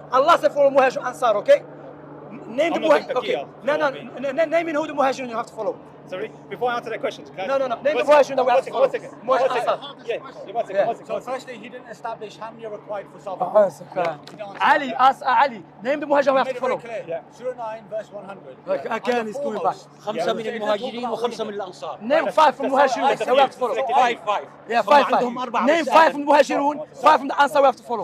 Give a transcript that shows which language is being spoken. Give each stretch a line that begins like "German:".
English: Allah says follow Muhajir Ansar, okay? Name the Muhajir. Okay. No. Naming who the Muhajirun you have to follow. Sorry, before I answer that question. No. Name the Muhajirun that we have to follow. 1 second. So firstly, he didn't establish how many are required for salvation. Ali, ask Ali. Name the Muhajirun we have to follow. Surah 9, verse 100. Again, he's going back.
Arabic: 5 من المهاجرين و5 من الأنصار.
English: Name 5 from Muhajirun that we have to follow. 5. Yeah, 5. Name 5 from Muhajirun, 5 from the Ansar we have to follow.